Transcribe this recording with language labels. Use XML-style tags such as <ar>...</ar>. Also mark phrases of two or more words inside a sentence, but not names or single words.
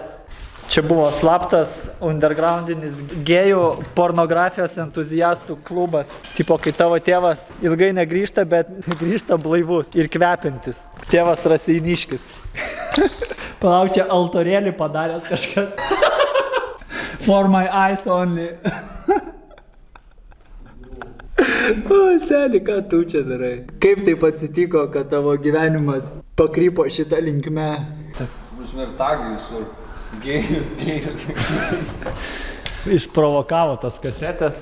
<lt>Čia buvo slaptas undergroundinis gėjų pornografijos entuziastų klubas. Tipo, kai tavo tėvas ilgai negrįžta, bet grįžta blaivus ir kvepintis. Tėvas Raseiniškis. Palauk, čia altorėlį padaręs kažkas.</lt> <en>For my eyes only.</en> <lt>O, seni, ką tu čia darai? Kaip taip atsitiko, kad tavo gyvenimas pakrypo šitą linkme? Užvertagai visur. Gėjus. Išprovokavo tos kasetės.</lt>